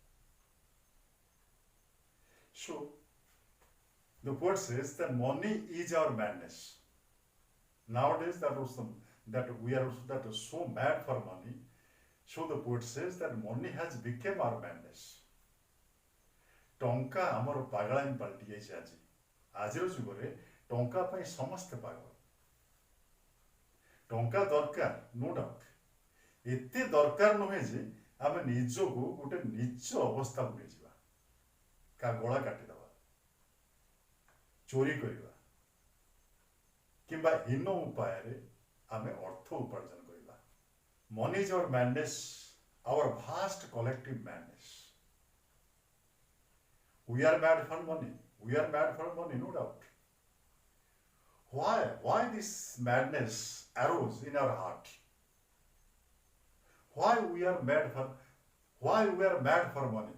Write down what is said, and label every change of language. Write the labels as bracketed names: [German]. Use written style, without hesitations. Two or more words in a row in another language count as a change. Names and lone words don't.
[English] So, the poet says that money is our madness. Nowadays, that we are so mad for money. So the poet says that money has become our madness. [Odia] ଟଙ୍କା ଆମର ପାଗଳାମି ପାଲଟି ଯାଇଛି ଆଜି. ଆଜିର ଯୁଗରେ ଟଙ୍କା ପାଇଁ ସମସ୍ତେ ପାଗଳ. ଟଙ୍କା ଦରକାର, [English] no doubt. [Odia] ଏତେ ଦରକାର ନୁହେଁ ଯେ ଆମେ ନିଜକୁ ଗୋଟେ ନିଜ ଅବସ୍ଥାକୁ ନେଇଯିବା. କାହା ଗଳା କାଟିଦେବା, ଚୋରି କରିବା କିମ୍ବା ହୀନ ଉପାୟରେ ଆମେ ଅର୍ଥ ଉପାର୍ଜନ କରିବା. [English] Money is our madness, our vast collective madness. We are mad for money. We are mad for money, no doubt. Why? Why this madness arose in our heart? Why we are mad for money?